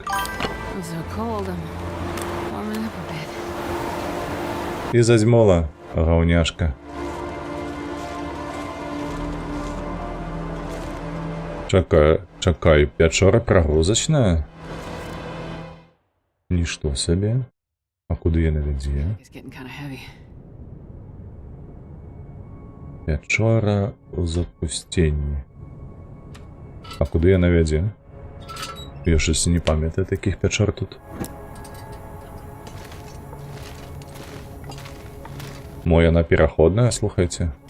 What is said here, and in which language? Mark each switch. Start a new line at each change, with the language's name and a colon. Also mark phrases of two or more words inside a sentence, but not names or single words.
Belarusian: І зазьмола, гаўняшка. Чакай, пячора прагрузачная? Нішто сабе. А куды яна вядзе?
English: It's getting kind of heavy.
Belarusian: Пячора ў запусценні. А куды яна вядзе? Я щось не памятаю таких пячор тут. Мо яна пераходная, слухайце.